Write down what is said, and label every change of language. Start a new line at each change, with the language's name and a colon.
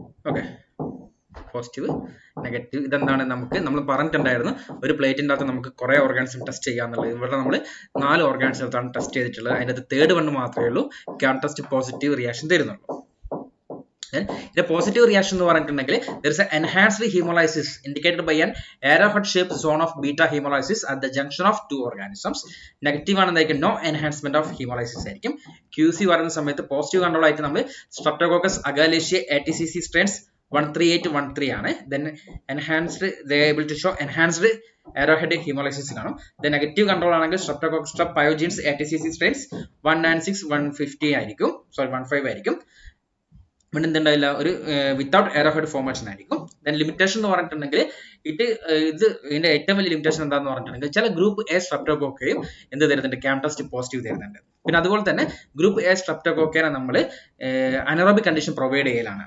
Malayalam: Okay, positive negative ഇതെന്താണ് നമ്മൾ പറഞ്ഞിട്ടുണ്ടായിരുന്നു ഒരു പ്ലേറ്റിൻ്റെ അകത്ത് നമുക്ക് കുറേ ഓർഗാനിസം ടെസ്റ്റ് ചെയ്യാന്നുള്ളത്. ഇവിടെ നമ്മൾ 4 ഓർഗാനിസത്താണ് ടെസ്റ്റ് ചെയ്തിട്ടുള്ളത്. അതിൻ്റെ അകത്ത് തേർഡ് വൺ മാത്രമേ ഉള്ളൂ ക്യാരക്ടറിസ്റ്റിക് പോസിറ്റീവ് റിയാക്ഷൻ തരുന്നുള്ളൂ. ഇതിന്റെ പോസിറ്റീവ് റിയാക്ഷൻ എന്ന് പറഞ്ഞിട്ടുണ്ടെങ്കിൽ
English: there is an enhanced hemolysis indicated by an arrowhead shaped zone of beta hemolysis at the junction of two organisms.
Malayalam: Negative ആണെന്നായിരിക്കും no enhancement of ഹീമോളൈസിസ് ആയിരിക്കും. QC പറയുന്ന സമയത്ത് positive control ആയിട്ട് നമ്മൾ streptococcus അഗാലേഷ്യ ATCC strains 13813 ആണ്.
English: Then enhanced they are able to show enhanced arrowhead hemolysis
Malayalam: കാണും.
English: The negative control
Malayalam: ആണെങ്കിൽ streptococcus strep pyogenes ATCC strains 196 150 ആയിരിക്കും, 15 ആയിരിക്കും. ഇവിടെ എന്തുണ്ടാവില്ല, ഒരു വിത്തൗട്ട് എറോഹെഡ് ഫോർമേഷൻ ആയിരിക്കും. ദെൻ ലിമിറ്റേഷൻ എന്ന് പറഞ്ഞിട്ടുണ്ടെങ്കിൽ ഇതിന്റെ ഏറ്റവും വലിയ ലിമിറ്റേഷൻ എന്താണെന്ന് പറഞ്ഞിട്ടുണ്ടെങ്കിൽ ചില ഗ്രൂപ്പ് എ സ്ട്രെപ്റ്റോകോക്കയും എന്ത് തരുന്നുണ്ട്? ക്യാരക്ടറിസ്റ്റിക് പോസിറ്റീവ് തരുന്നുണ്ട്. പിന്നെ അതുപോലെ തന്നെ ഗ്രൂപ്പ് എ സ്ട്രെപ്റ്റോകോക്കേനെ നമ്മൾ അനറോബിക് കണ്ടീഷൻ പ്രൊവൈഡ് ചെയ്യലാണ്.